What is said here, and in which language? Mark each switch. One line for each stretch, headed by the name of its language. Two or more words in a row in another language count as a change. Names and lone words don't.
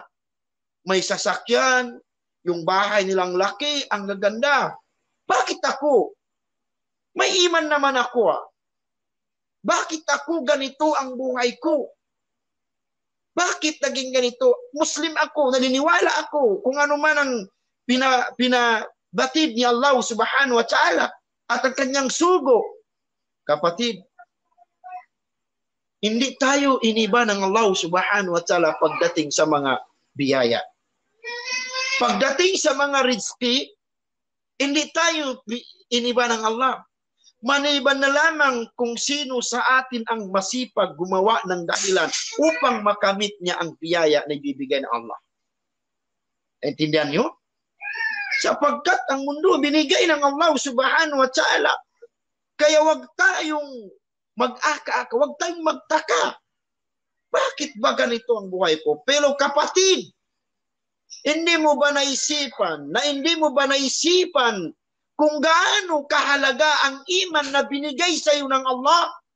Filipino: May sasakyan, yung bahay nilang laki, ang gaganda. Bakit ako? May iman naman ako. Bakit ako ganito ang buhay ko? Bakit naging ganito? Muslim ako, naniniwala ako kung ano man ang pinabatid ni Allah
Arabic: سبحانه وتعالى.
Filipino: at ang kanyang sugo. Kapatid, hindi tayo iniba ng Allah
Arabic: سبحانه وتعالى
Filipino: pagdating sa mga biyaya. Pagdating sa mga rizki, hindi tayo iniba ng Allah. Maniban na lamang kung sino sa atin ang masipag gumawa ng dahilan upang makamit niya ang biyaya na ibibigay ng Allah. Intindihan niyo? Sapagkat ang mundo binigay ng Allah
Arabic: سبحانه وتعالى.
Filipino: Kaya wag tayong mag-aka-aka, wag tayong magtaka. Bakit ba ganito ang buhay ko? Pero kapatid, hindi mo ba naisipan kung gaano kahalaga ang iman na binigay sa iyo ng Allah?